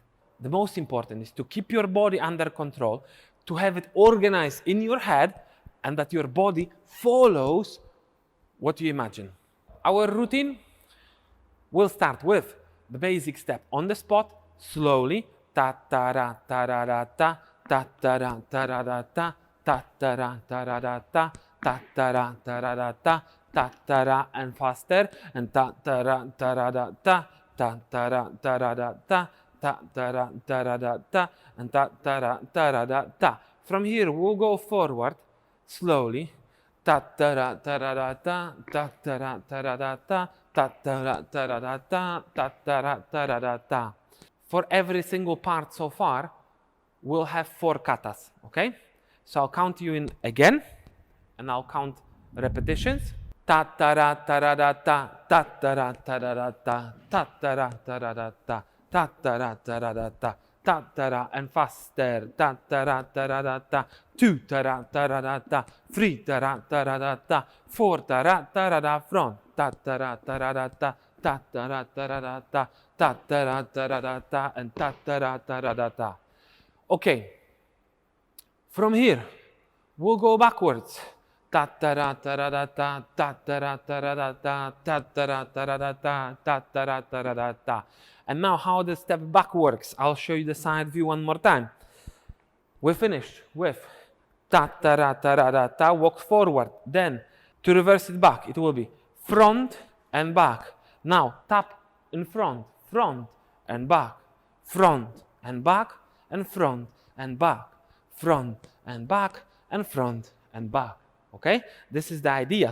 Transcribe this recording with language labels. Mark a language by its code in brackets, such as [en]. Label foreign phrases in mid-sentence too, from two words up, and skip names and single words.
[en] The most important is to keep your body under control, to have it organized in your head, and that your body follows what you imagine. Our routine will start with the basic step on the spot, slowly, ta ta ra ta ra ra ta, ta ta ra ta ra ra ta, ta ta ra ta ra ra ta, ta ta ra ta ra ra ta, ta ta ra, and faster, and ta ta ra ta ra ra ta, ta ta ra ta ra ra ta, ta ta ra ta ra ra ta, and ta ta ra ta ra ra ta. From here we'll go forward slowly. Ta ta ra ta ra ra ta, ta ta ra ta ra ra ta, ta ta ra ta ra ra ta, ta ta ra ta ra ra ta. For every single part so far, we'll have 4 katas, okay? So I'll count you in again, and I'll count repetitions. Ta ta ra ta ra ra ta, ta ta ra ta ra ra ta, ta ta ra ta ra ra ta, ta ta ra ta ra ra ta, ta ta ra, and faster. Ta ta ra ta ra ra ta, 2 ta ra ta ra ra ta, 3 ta ra ta ra ra ta, 4 ta ra ta ra ra front. Ta ta ra ta ra ra ta, ta ta ra ta ra ra ta, ta ta ra ta ra ra ta, and ta ta ra ta ra ra ta. Okay. From here, we'll go backwards. Ta ta ra ta ra ra ta, ta ta ra ta ra ra ta, ta ta ra ta ra ra ta, ta ta ra ta ra ra ta. And now how the step back works. I'll show you the side view one more time. We finished with ta ta ra ta ra ra ta, walk forward. Then To reverse it back, it will be front and back. Now tap in front, front and back, front and back, and front and back, front and back, and front and back. Okay, this is the idea.